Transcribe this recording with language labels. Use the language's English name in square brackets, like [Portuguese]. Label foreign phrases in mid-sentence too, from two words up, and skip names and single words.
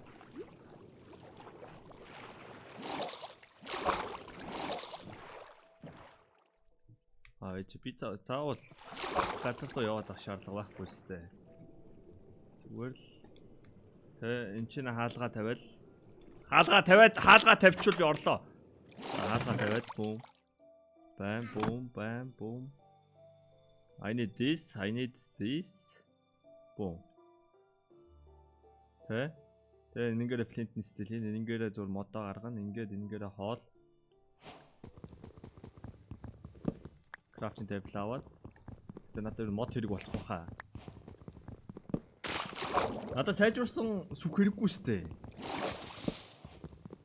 [Mongolian] Би заавал газар руу яваад авах шаардлага байхгүй сте. Зүгээр л энэ чинь хаалгаа тавьчвал би орлоо. Хаалгаа тавиад [English] boom. Bam boom. I need this. Boom. [Mongolian] Тэгээ энэгээр [English] flint steel [Mongolian] хийн, энэгээр зур модоо гаргана, ингээд энэгээр хоол. [English] Crafting table [Mongolian] аваад. Тэгээ надад мод хэрэг болох байхаа. Надад сайжруулсан сүх хэрэггүй сте.